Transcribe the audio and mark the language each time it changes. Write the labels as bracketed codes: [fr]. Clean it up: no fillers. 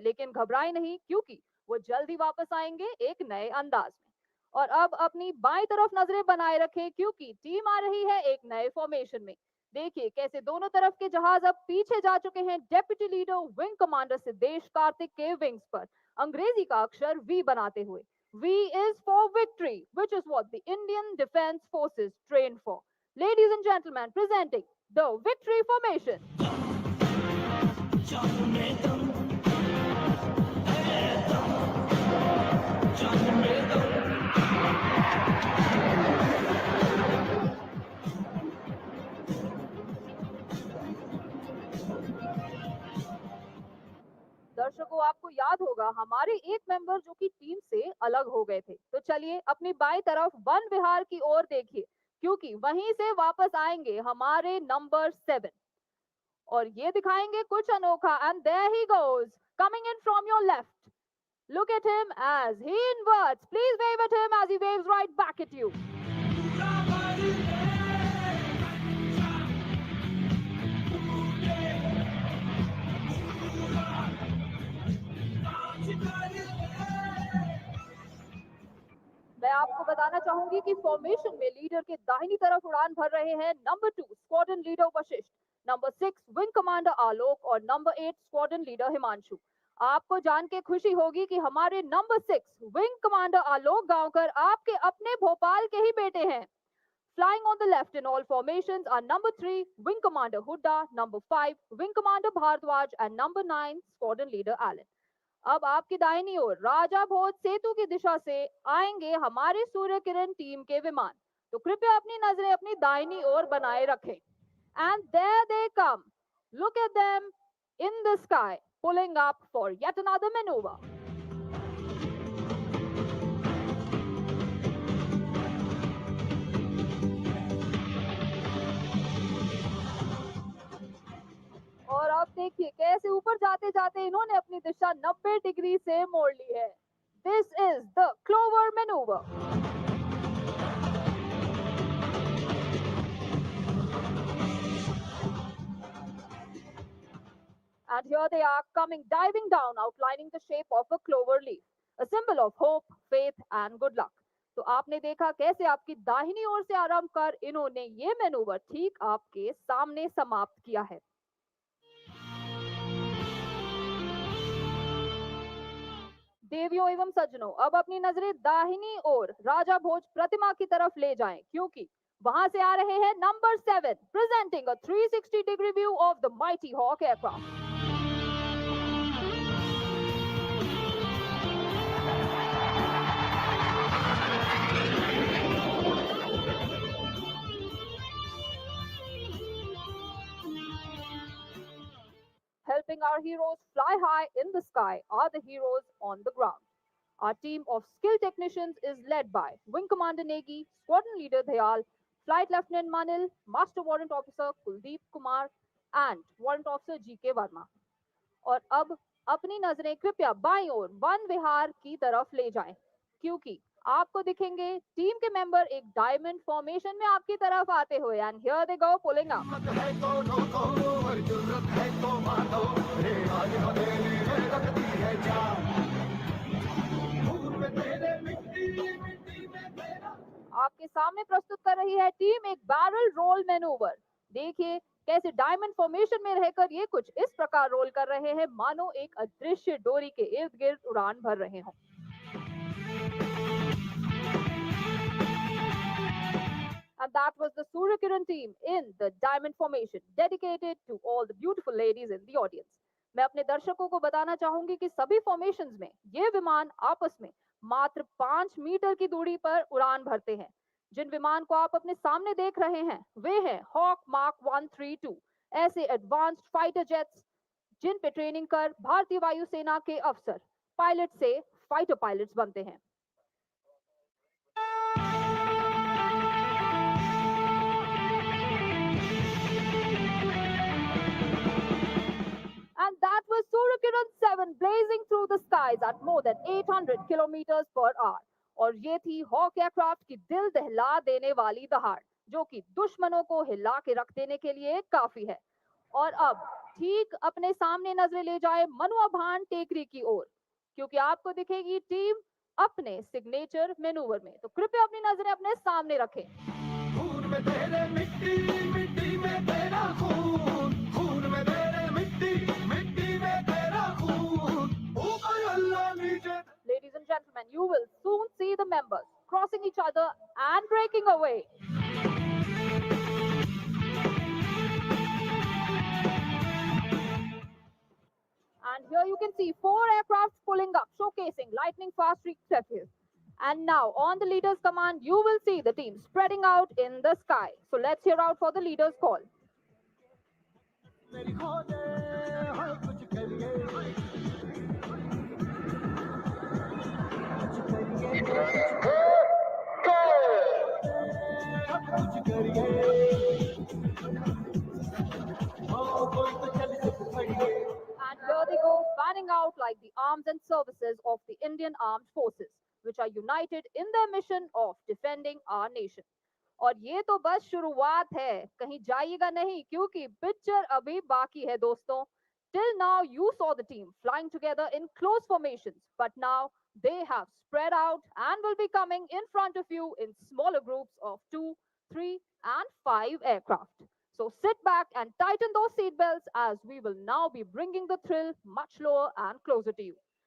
[hi] लेकिन घबराए नहीं क्योंकि वो जल्द ही वापस आएंगे एक नए अंदाज में। और अब अपनी बाईं तरफ नजरें बनाए रखें क्योंकि टीम आ रही है एक नए फॉर्मेशन में। देखिए कैसे दोनों तरफ के जहाज अब पीछे जा चुके हैं deputy leader wing commander Siddhesh Kartik के विंग्स पर, अंग्रेजी का अक्षर वी बनाते हुए। [en] V is for victory, which is what the Indian Defense Forces train for. Ladies and gentlemen, presenting the Victory Formation. [hi] दर्शकों, आपको याद होगा हमारे एक मेंबर जो कि टीम से अलग हो गए थे। तो चलिए अपनी बाई तरफ वन विहार की ओर देखिए क्योंकि वहीं से वापस आएंगे हमारे नंबर 7 और ये दिखाएंगे कुछ अनोखा। [en] And there he goes coming in from your left. Look at him as he inverts. Please wave at him as he waves right back at you. [hi] मैं आपको बताना चाहूंगी कि फॉर्मेशन में लीडर के दाहिनी तरफ उड़ान भर रहे हैं number 2 squadron leader Vashishtha, number 6 wing commander आलोक और नंबर 8 स्क्वाड्रन लीडर हिमांशु। आपको जान के खुशी होगी कि हमारे नंबर 6 विंग कमांडर आलोक गांवकर आपके अपने भोपाल के ही बेटे हैं। [en] Flying on the left in all formations are number 3, Wing Commander Hooda, number 5, Wing Commander Bhardwaj, and number 9, Squadron Leader Allen. [hi] अब आपकी दाहिनी ओर राजा भोज सेतु की दिशा से आएंगे हमारे सूर्य किरण टीम के विमान। तो कृपया अपनी नजरें अपनी दाहिनी ओर बनाए रखें। [en] And there they come, look at them in the sky, pulling up for yet another maneuver. [hi] और अब देखिए कैसे ऊपर जाते जाते इन्होंने अपनी दिशा 90 डिग्री से मोड़ ली है। [en] This is the clover manoeuvre. And here they are coming diving down, outlining the shape of a clover leaf, a symbol of hope, faith, and good luck. [hi] तो आपने देखा कैसे आपकी दाहिनी ओर से आरंभ कर इन्होंने ये मैनूवर ठीक आपके सामने समाप्त किया है। देवियों एवं सज्जनों, अब अपनी नजरें दाहिनी ओर राजा भोज प्रतिमा की तरफ ले जाएं, क्योंकि वहां से आ रहे हैं number 7, [en] Presenting a 360 degree view of the mighty hawk aircraft. Helping our heroes fly high in the sky are the heroes on the ground. Our team of skilled technicians is led by Wing Commander Negi, Squadron Leader Dayal, Flight Lieutenant Manil, Master Warrant Officer Kuldeep Kumar, and Warrant Officer G.K. Verma. [hi] और अब अपनी नजरें कृपया बाईं ओर one विहार की तरफ ले जाएं, क्योंकि आपको दिखेंगे टीम के मेंबर एक डायमंड फॉर्मेशन में आपकी तरफ आते हुए। [en] And here they go pulling up. [hi] आपके सामने प्रस्तुत कर रही है टीम एक बैरल रोल मैनूवर। देखिए कैसे डायमंड फॉर्मेशन में रहकर ये कुछ इस प्रकार रोल कर रहे हैं मानो एक अदृश्य डोरी के इर्द गिर्द उड़ान भर रहे हों। [en] And that was the Surya Kiran team in the diamond formation, dedicated to all the beautiful ladies in the audience. [hi] मैं अपने दर्शकों को बताना चाहूंगी कि सभी फॉर्मेशंस में ये विमान आपस में मात्र 5 मीटर की दूरी पर उड़ान भरते हैं। जिन विमान को आप अपने सामने देख रहे हैं वे हैं हॉक मार्क 132, ऐसे एडवांस्ड फाइटर जेट्स जिन पे ट्रेनिंग कर भारतीय वायुसेना के अफसर पायलट से फाइटर पायलट्स बनते हैं। [en] And that was Suryakiran 7 blazing through the skies at more than 800 kilometers per hour. [hi] और ये थी हॉक एयरक्राफ्ट की दिल दहला देने वाली दहाड़, जो कि दुश्मनों को हिला के रख देने के लिए काफी है। और अब ठीक अपने सामने नजरें ले जाए मनुआ भान टेकरी की ओर, क्योंकि आपको दिखेगी टीम अपने सिग्नेचर मैनूवर में। तो कृपया अपनी नजरें अपने सामने रखें। खून में तेरे मिट्टी, मिट्टी में तेरा खून, खून में तेरे मिट्टी, मिट्टी में तेरा खून, ऊपर अल्लाह नीचे। [en] Ladies and gentlemen, you will soon see the members crossing each other and breaking away. And here you can see 4 aircrafts pulling up, showcasing lightning fast reflexes. And now, on the leader's command, you will see the team spreading out in the sky. So let's hear out for the leader's call. And here they go, fanning out like the arms and services of the Indian Armed Forces, which are united in their mission of defending our nation. [hi] और ये तो बस शुरुआत है, कहीं जाइएगा नहीं क्योंकि पिक्चर अभी बाकी है दोस्तों। [en] Till now you saw the team flying together in close formations, but now they have spread out and will be coming in front of you in smaller groups of 2, 3, and 5 aircraft. So sit back and tighten those seatbelts as we will now be bringing the thrill much lower and closer to you.